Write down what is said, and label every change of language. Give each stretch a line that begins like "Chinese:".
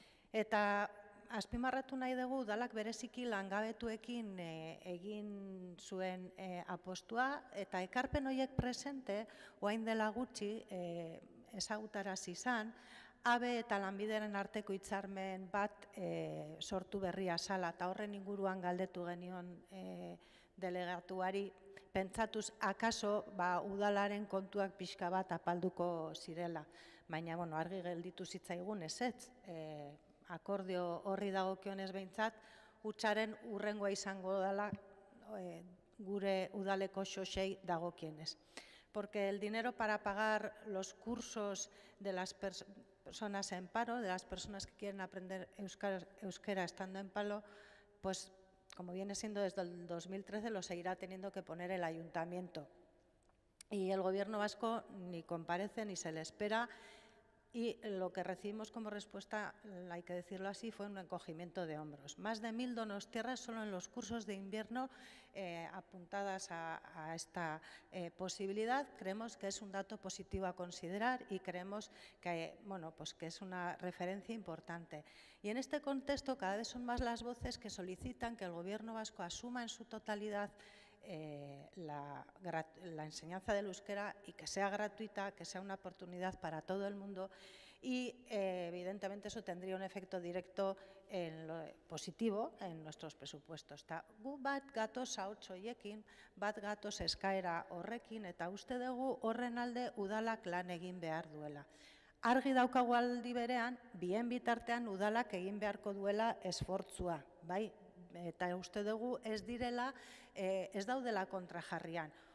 Basque: Eta azpimarratu nahi dugu udalak bereziki langabetuekin egin zuen apostua eta ekarpen horiek presente orain dela gutxi ezagutarazi izan, ABE eta Lanbideren arteko hitzarmen bat sortu berria zala eta horren inguruan galdetu genion delegatuari pentsatuz akaso udalaren kontuak pixka bat apalduko zirela. Baina argi gelditu zitzaigun ezetz, akordio horri dagokionez behintzat, hutsaren hurrengoa izango dela gure udaleko xosei dagokienez.
Spanish: Porque el dinero para pagar los cursos de las personas en paro, de las personas que quieren aprender euskera estando en paro, pues como viene siendo desde el 2013, lo seguirá teniendo que poner el ayuntamiento. Y el gobierno vasco ni comparece ni se le espera y lo que recibimos como respuesta, hay que decirlo así, fue un encogimiento de hombros. Más de 1000 donostiarras solo en los cursos de invierno apuntadas a esta posibilidad. Creemos que es un dato positivo a considerar y creemos que, que es una referencia importante. Y en este contexto cada vez son más las voces que solicitan que el Gobierno vasco asuma en su totalidad la enseñanza del euskera y que sea gratuita, que sea una oportunidad para todo el mundo y evidentemente eso tendría un efecto directo positivo en nuestros presupuestos.
Basque: Gu bat gatoz ahots horiekin, bat gatoz eskaera horrekin, eta uste dugu horren alde udalak lan egin behar duela. Argi daukagu aldi berean, bien bitartean udalak egin beharko duela esfortzua, bai? Eta uste dugu ez direla, ez daudela kontrajarrian.